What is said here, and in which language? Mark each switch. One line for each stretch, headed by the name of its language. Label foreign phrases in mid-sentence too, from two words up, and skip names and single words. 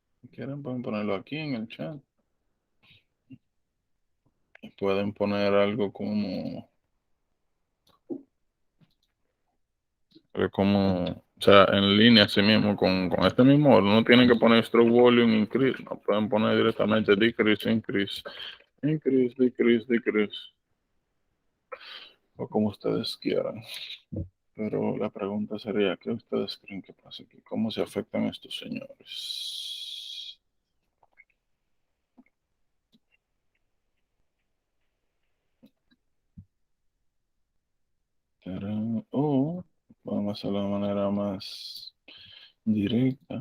Spanish: quieren pueden ponerlo aquí en el chat. Pueden poner algo o sea, en línea así mismo, con este mismo orden. No tienen que poner
English: stroke volume increase,
Spanish: no pueden poner directamente
English: decrease, increase, increase, decrease, decrease,
Spanish: o como ustedes quieran. Pero la pregunta sería, ¿qué ustedes creen que pasa aquí? ¿Cómo se afectan estos señores? O vamos a hacerlo de manera más directa.